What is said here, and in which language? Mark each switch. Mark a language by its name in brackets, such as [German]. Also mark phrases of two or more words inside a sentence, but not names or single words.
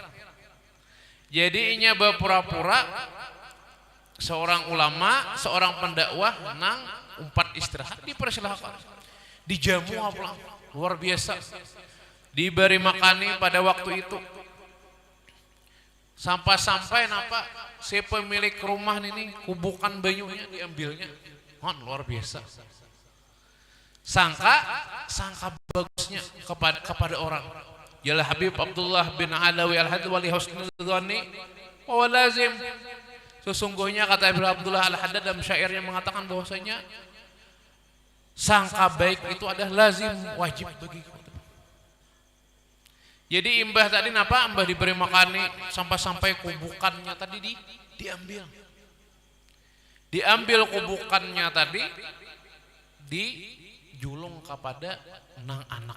[Banjar] Jadi inya berpura-pura seorang ulama, seorang pendakwah nang umpat istirahat, dipersilahkan, dijamu apa luar biasa, diberi makani pada waktu itu. Sampai napa si pemilik rumah ini kubukan banyunya diambilnya, luar biasa. Sangka bagusnya kepada orang. Yalah Habib Abdullah bin Alawi al-Hadd wali [Arabic] حسن الظن واللازم. [Indonesian] Sesungguhnya kata Habib Abdullah al-Haddad dalam syairnya mengatakan bahwasanya sangka baik itu adalah lazim, wajib bagi kita. [Banjar] Jadi imbah tadi napa imbah diberi makani sampai kubukannya tadi diambil. Diambil kubukannya tadi dijulung kepada nang anak.